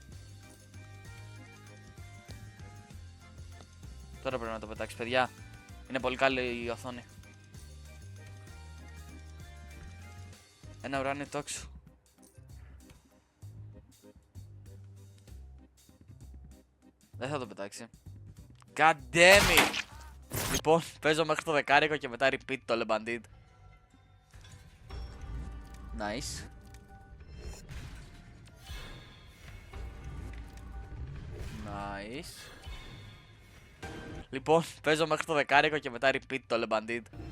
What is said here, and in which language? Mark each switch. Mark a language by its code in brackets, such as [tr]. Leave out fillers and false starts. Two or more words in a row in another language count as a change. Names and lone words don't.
[el] Τώρα πρέπει να το πετάξει, παιδιά. Είναι πολύ καλή η οθόνη. Ένα ουράνιο τόξο. Δεν θα το πετάξει. [en] God damn it! [el] Λοιπόν, παίζω μέχρι το δεκάρικο και μετά repeat το Le Bandit. [en] Nice. Nice. [el] Λοιπόν, παίζω μέχρι το δεκάρικο και μετά repeat το Le Bandit.